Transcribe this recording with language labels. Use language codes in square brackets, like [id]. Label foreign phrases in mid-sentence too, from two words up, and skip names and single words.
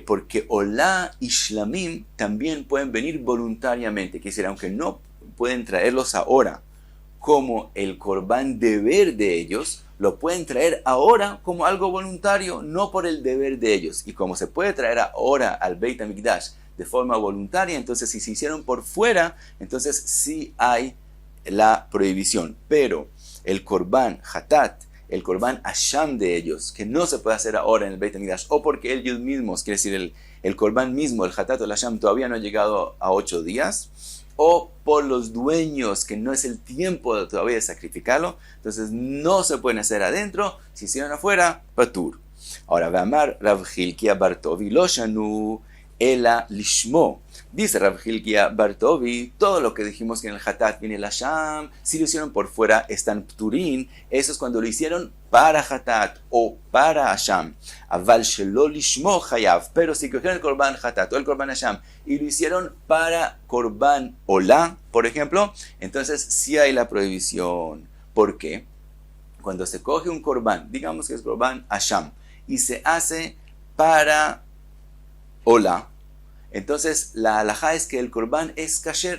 [es] Porque olá y shlamim también pueden venir voluntariamente, que decir, aunque no pueden traerlos ahora como el korban deber de ellos, lo pueden traer ahora como algo voluntario, no por el deber de ellos. Y como se puede traer ahora al Beit HaMikdash de forma voluntaria, entonces si se hicieron por fuera, entonces sí hay la prohibición. Pero el [he] קרבן חטאת, [es] el [he] קרבן אשם [es] de ellos, que no se puede hacer ahora en el Beit HaMikdash, o porque ellos mismos, quiere decir el korban mismo, el hatat o el asham, todavía no ha llegado a 8 días, o por los dueños, que no es el tiempo todavía de sacrificarlo, entonces no se pueden hacer adentro, si hicieron afuera, patur. Ahora, [he] ואמר רב חלקיה בר טובי לא שנו אלא לשמו. [es] Dice Rav Hilkia Bartovi, todo lo que dijimos que en el hatat viene el asham, si lo hicieron por fuera, están pturin, eso es cuando lo hicieron para hatat o para asham. [he] אבל שלא לשמו חייב, [es] pero si cogieron el [he] קרבן חטאת [es] o el [he] קרבן אשם [es] y lo hicieron para [he] קרבן עולה, [es] por ejemplo, entonces sí hay la prohibición. ¿Por qué? Cuando se coge un korban, digamos que es [he] קרבן אשם, [es] y se hace para olá, entonces la halajá es que el korban es kasher.